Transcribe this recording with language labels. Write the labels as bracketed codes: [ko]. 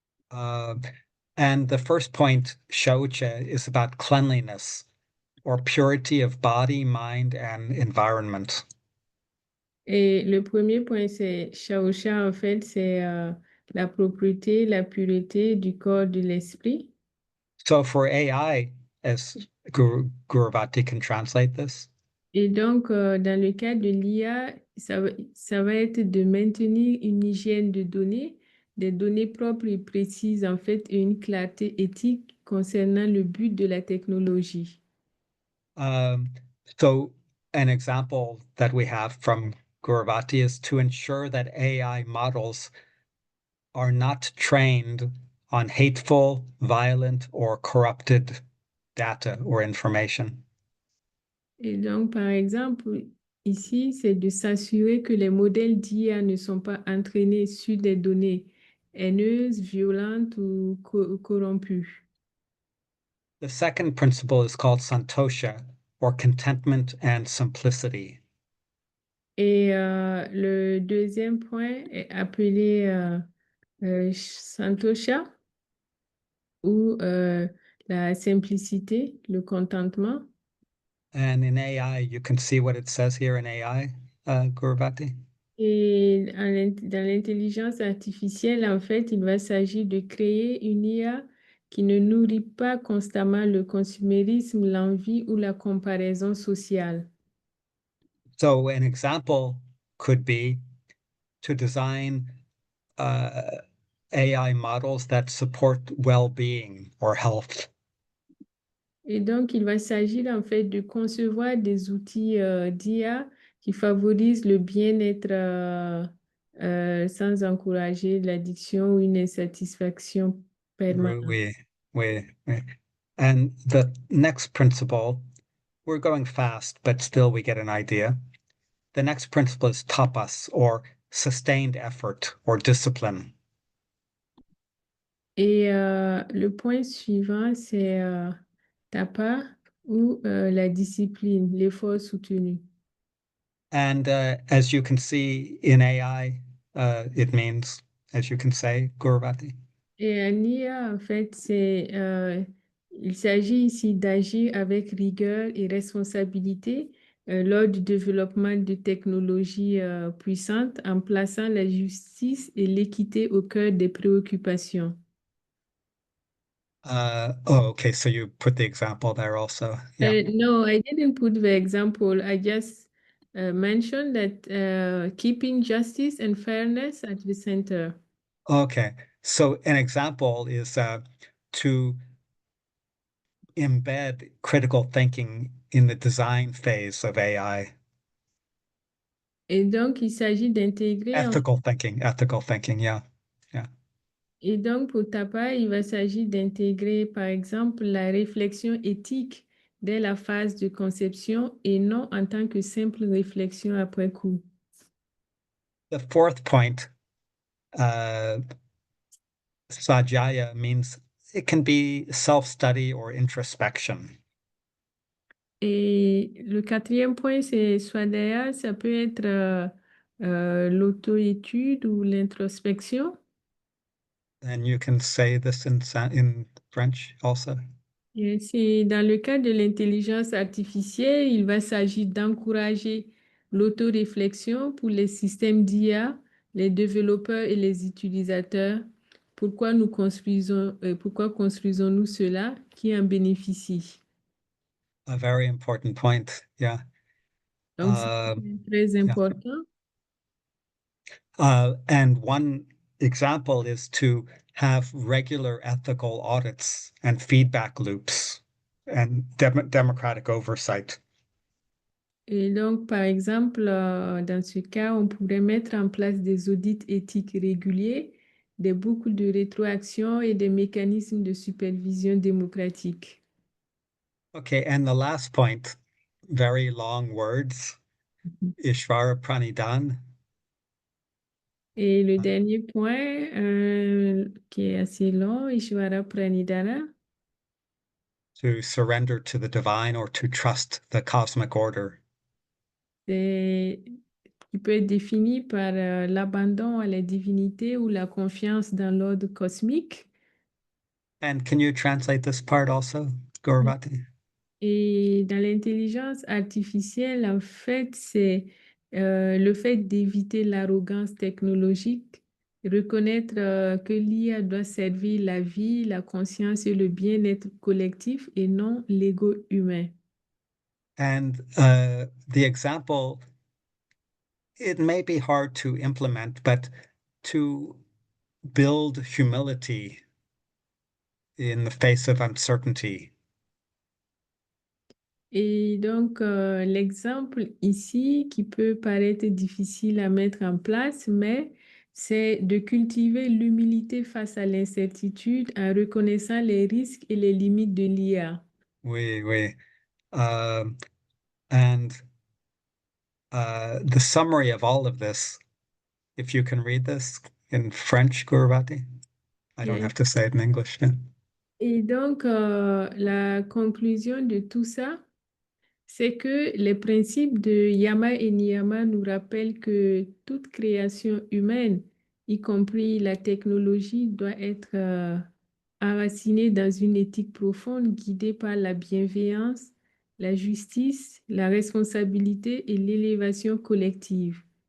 [en] And the first point, Shaucha, is about cleanliness or purity of body, mind, and environment. [fr] Et le premier point, c'est Shaosha, en fait, c'est la propreté, la pureté du corps, de l'esprit. [en] So for AI, as Guruvati can translate this, [fr] Et donc, dans le cas de l'IA, ça va être de maintenir une hygiène de données, des données propres et précises, en fait, et une clarté éthique concernant le but de la technologie. [en] so an example that we have from Guruvati is to ensure that AI models are not trained on hateful, violent, or corrupted data or information. [fr] Et donc, par exemple, ici, c'est de s'assurer que les modèles d'IA ne sont pas entraînés sur des données haineuses, violentes ou corrompues. [en] The second principle is called santosha, or contentment and simplicity. [fr] Et le deuxième point est appelé Santosha, ou la simplicité, le contentement. [en] And in AI, you can see what it says here in AI, Guruvati. [fr] Et dans l'intelligence artificielle, en fait, il va s'agir de créer une IA qui ne nourrit pas constamment le consumérisme, l'envie ou la comparaison sociale. [en] So an example could be to design AI models that support well-being or health. [fr] Et donc, il va s'agir en fait de concevoir des outils d'IA qui favorisent le bien-être sans encourager l'addiction ou une insatisfaction permanente. [en] We. And the next principle, we're going fast, but still we get an idea. The next principle is tapas, or sustained effort or discipline. Et le point suivant, c'est tapa, ou la discipline, l'effort soutenu. And as you can see in AI, it means, as you can say, Guruvati. Et en IA, en fait, il s'agit ici d'agir avec rigueur et responsabilité lors du développement de technologies puissantes en plaçant la justice et l'équité au cœur des préoccupations. Okay, so you put the example there also. Yeah. No, I didn't put the example. I just mentioned that keeping justice and fairness at the center. Okay, so an example is to embed critical thinking in the design phase of AI. [fr] Et donc, il s'agit d'intégrer. [en] Ethical thinking, yeah. Yeah. [fr] Et donc, pour Tapa, il va s'agir d'intégrer, par exemple, la réflexion éthique dès la phase de conception et non en tant que simple réflexion après coup. [en] The fourth point, Sajaya, means it can be self-study or introspection. [fr] Et le quatrième point, c'est Swadhyaya, ça peut être l'auto-étude ou l'introspection. [en] And you can say this in French also. [fr] Et c'est dans le cas de l'intelligence artificielle, il va s'agir d'encourager l'autoréflexion pour les systèmes d'IA, les développeurs et les utilisateurs. Pourquoi construisons-nous cela? Qui en bénéficie? [en] A very important point. Yeah. [fr] Donc, c'est très [en] yeah. [fr] important. [en] And one example is to have regular ethical audits and feedback loops and democratic oversight. [fr] Et donc, par exemple, dans ce cas, on pourrait mettre en place des audits éthiques réguliers, des boucles de rétroaction et des mécanismes de supervision démocratique. [en] Okay, and the last point, very long words, Ishvara Pranidan. [fr] Et le dernier point, qui est assez long, Ishvara Pranidhana, [en] To surrender to the divine or to trust the cosmic order. [fr] qui peut être défini par l'abandon à la divinité ou la confiance dans l'ordre cosmique. [en] And can you translate this part also, Gauravati? [fr] Et dans l'intelligence artificielle, en fait, c'est le fait d'éviter l'arrogance technologique, reconnaître que l'IA doit servir la vie, la conscience et le bien-être collectif et non l'ego humain. [en] And the example, it may be hard to implement, but to build humility in the face of uncertainty. [fr] Et donc, l'exemple ici qui peut paraître difficile à mettre en place, mais c'est de cultiver l'humilité face à l'incertitude en reconnaissant les risques et les limites de l'IA. Oui. [en] And the summary of all of this, if you can read this in French, Gauravati, I don't Yes. have to say it in English. Yeah. [fr] Et donc, la conclusion de tout ça, c'est que les principes de Yama et Niyama nous rappellent que toute création humaine, y compris la technologie, doit être enracinée dans une éthique profonde guidée par la bienveillance, la justice, la responsabilité et l'élévation collective.